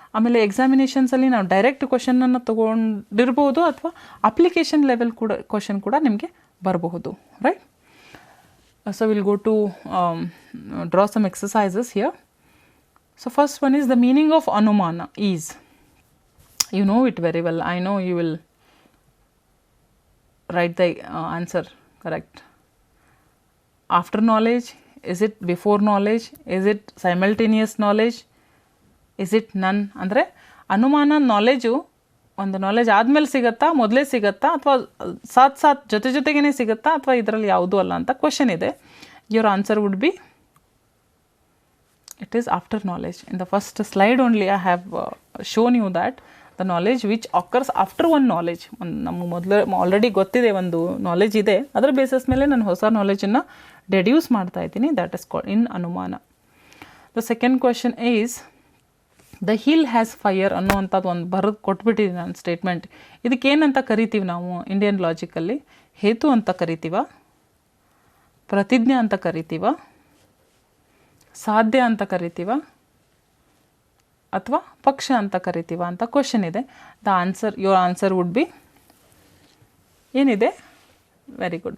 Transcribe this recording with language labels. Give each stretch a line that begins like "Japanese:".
Kannada: ಆಮೇಲೆ ಎಕ್ಸಾಮಿನೇಷನ್ಸಲ್ಲಿ ನಾವು ಡೈರೆಕ್ಟ್ ಕ್ವೆಶನನ್ನು ತೊಗೊಂಡಿರ್ಬೋದು ಅಥವಾ ಅಪ್ಲಿಕೇಶನ್ ಲೆವೆಲ್ ಕೂಡ ಕ್ವೆಶನ್ ಕೂಡ ನಿಮಗೆ ಬರಬಹುದು, right?
English: So will go to draw some exercises here. So first one is the meaning of ಅನುಮಾನ is, you know it very well. I know you will write the answer correct. After knowledge? Is it before knowledge? Is it simultaneous knowledge? Is it none?
Kannada: ಅಂದರೆ ಅನುಮಾನ knowledge ಒಂದು knowledge ಆದಮೇಲೆ ಸಿಗುತ್ತಾ, ಮೊದಲೇ ಸಿಗುತ್ತಾ, ಅಥವಾ ಸಾಥ್ ಜೊತೆಗೇ ಸಿಗುತ್ತಾ, ಅಥವಾ ಇದರಲ್ಲಿ ಯಾವುದೂ ಅಲ್ಲ ಅಂತ ಕ್ವೆಶನ್ ಇದೆ.
English: your answer would be it is after knowledge. In the first slide only I have shown you that the knowledge which occurs after one knowledge.
Kannada: ನಮಗೆ ಮೊದಲು ಆಲ್ರೆಡಿ ಗೊತ್ತಿದೆ, ಒಂದು ನಾಲೆಜ್ ಇದೆ, ಅದರ ಬೇಸಿಸ್ ಮೇಲೆ ನಾನು ಹೊಸ ನಾಲೆಜನ್ನು ಡೆಡ್ಯೂಸ್ ಮಾಡ್ತಾ ಇದ್ದೀನಿ.
English: That is called in ಅನುಮಾನ. The second question is the hill has fire
Kannada: ಅನ್ನೋವಂಥದ್ದು ಒಂದು ಬರೆದು ಕೊಟ್ಬಿಟ್ಟಿದ್ದೀನಿ ನಾನು
English: Statement.
Kannada: ಇದಕ್ಕೇನಂತ ಕರಿತೀವಿ ನಾವು ಇಂಡಿಯನ್ ಲಾಜಿಕಲ್ಲಿ? ಹೇತು ಅಂತ ಕರಿತೀವ, ಪ್ರತಿಜ್ಞೆ ಅಂತ ಕರಿತೀವ, ಸಾಧ್ಯ ಅಂತ ಕರಿತೀವ, ಅಥವಾ ಪಕ್ಷ ಅಂತ ಕರಿತೀವ ಅಂತ ಕ್ವೆಶನ್ ಇದೆ.
English: your answer would be
Kannada: ಏನಿದೆ?
English: Very good.